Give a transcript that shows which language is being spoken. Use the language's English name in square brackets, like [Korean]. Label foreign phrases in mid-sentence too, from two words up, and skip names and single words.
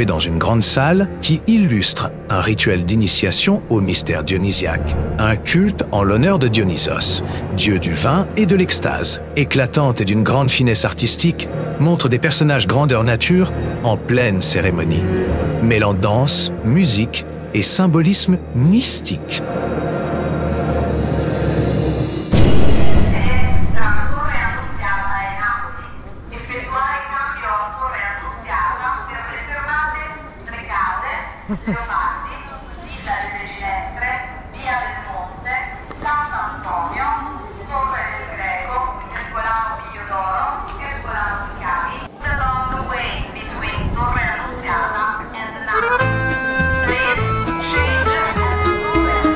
[French] dans une grande salle qui illustre un rituel d'initiation au mystère dionysiaque, un culte en l'honneur de Dionysos, dieu du vin et de l'extase, éclatante et d'une grande finesse artistique, montre des personnages grandeur nature en pleine cérémonie, mêlant danse, musique et symbolisme mystique. [English] Leopardi, Villa delle Ginestre, Via del Monte, San Antonio, Torre del Greco, Ercolano Figlio d'Oro, Ercolano Schiavi, along the way between Torre Annunziata and Napoli. Please change at Torre